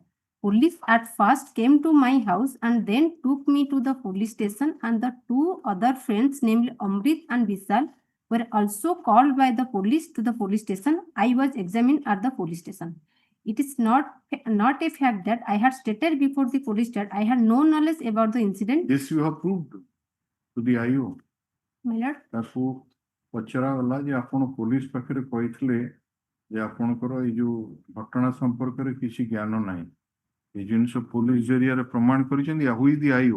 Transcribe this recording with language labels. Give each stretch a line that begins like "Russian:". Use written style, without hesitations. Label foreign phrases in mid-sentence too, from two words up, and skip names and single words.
English: Police at first came to my house and then took me to the police station, and the two other friends, namely Amrit and Vishal, were also called by the police to the police station. I was examined at the police station. It is not a fact that I had stated before the police that I had no knowledge about the incident. This you have proved to the IO. My lord,
Odia: ତାକୁ ପଚରାଗଲା ଯେ ଆପଣ ପୋଲିସ ପାଖରେ କହିଥିଲେ ଯେ ଆପଣଙ୍କର ଏଇ ଯୋଉ ଘଟଣା ସମ୍ପର୍କରେ କିଛି ଜ୍ଞାନ ନାହିଁ। এই ଜିନିଷ ପୋଲିସ ଜରିଆରେ ପ୍ରମାଣ କରିଛନ୍ତି
English: who is the IO?